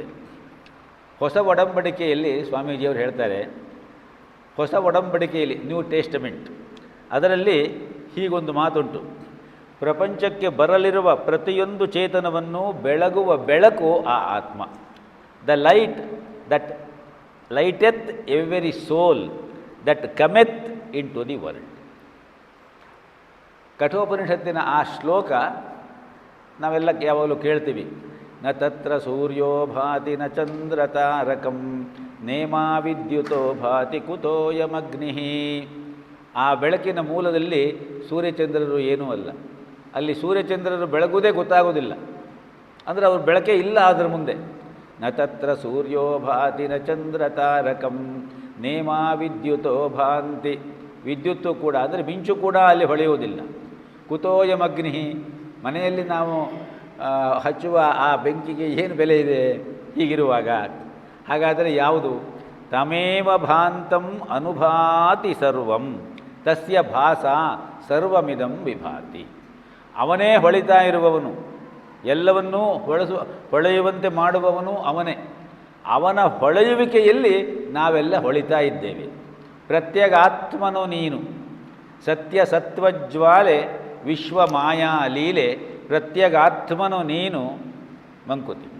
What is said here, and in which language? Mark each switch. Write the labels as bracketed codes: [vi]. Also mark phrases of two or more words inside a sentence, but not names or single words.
[kn] ಹೊಸ ಒಡಂಬಡಿಕೆಯಲ್ಲಿ ಸ್ವಾಮೀಜಿಯವರು ಹೇಳ್ತಾರೆ, ಹೊಸ ಒಡಂಬಡಿಕೆಯಲ್ಲಿ ನ್ಯೂ ಟೆಸ್ಟಮೆಂಟ್, ಅದರಲ್ಲಿ ಹೀಗೊಂದು ಮಾತುಂಟು, ಪ್ರಪಂಚಕ್ಕೆ ಬರಲಿರುವ ಪ್ರತಿಯೊಂದು ಚೇತನವನ್ನು ಬೆಳಗುವ ಬೆಳಕು ಆ ಆತ್ಮ. [en] The light that lighteth every soul that cometh into the world. [kn] ಕಠೋಪನಿಷತ್ತಿನ ಆ ಶ್ಲೋಕ ನಾವೆಲ್ಲ ಯಾವಾಗಲೂ ಕೇಳ್ತೀವಿ. [sa] ನ ತತ್ರ ಸೂರ್ಯೋ ಭಾತಿ ನ ಚಂದ್ರ ತಾರಕಂ ನೇಮಾ ವಿದ್ಯುತೋ ಭಾತಿ ಕುತೋಯಮಗ್ನಿ. [kn] ಆ ಬೆಳಕಿನ ಮೂಲದಲ್ಲಿ ಸೂರ್ಯಚಂದ್ರರು ಏನೂ ಅಲ್ಲ. ಅಲ್ಲಿ ಸೂರ್ಯಚಂದ್ರರು ಬೆಳಗುವುದೇ ಗೊತ್ತಾಗೋದಿಲ್ಲ, ಅಂದರೆ ಅವ್ರ ಬೆಳಕೇ ಇಲ್ಲ ಅದರ ಮುಂದೆ. [sa] ನ ತತ್ರ ಸೂರ್ಯೋ ಭಾತಿ ನ ಚಂದ್ರ ತಾರಕಂ ನೇಮಾ ವಿದ್ಯುತೋ ಭಾಂತಿ, [kn] ವಿದ್ಯುತ್ತು ಕೂಡ ಅಂದರೆ ಮಿಂಚು ಕೂಡ ಅಲ್ಲಿ ಹೊಳೆಯುವುದಿಲ್ಲ. ಕುತೋಯಮಗ್ನಿ, ಮನೆಯಲ್ಲಿ ನಾವು ಹಚ್ಚುವ ಆ ಬೆಂಕಿಗೆ ಏನು ಬೆಲೆ ಇದೆ ಹೀಗಿರುವಾಗ? ಹಾಗಾದರೆ ಯಾವುದು? [sa] ತಮೇವ ಭಾಂತಂ ಅನುಭಾತಿ ಸರ್ವಂ ತಸ್ಯ ಭಾಸ ಸರ್ವಮಿದಂ ವಿಭಾತಿ. [kn] ಅವನೇ ಹೊಳಿತಾ ಇರುವವನು, ಎಲ್ಲವನ್ನೂ ಹೊಳೆಯುವಂತೆ ಮಾಡುವವನು ಅವನೇ. ಅವನ ಹೊಳೆಯುವಿಕೆಯಲ್ಲಿ ನಾವೆಲ್ಲ ಹೊಳಿತಾ ಇದ್ದೇವೆ. ಪ್ರತ್ಯಗಾತ್ಮನು ನೀನು, ಸತ್ಯ ಸತ್ವಜ್ವಾಲೆ ವಿಶ್ವ ಮಾಯಾ ಲೀಲೆ, ಪ್ರತ್ಯಗಾತ್ಮನು ನೀನು ಮಂಕುತಿಮ್ಮ.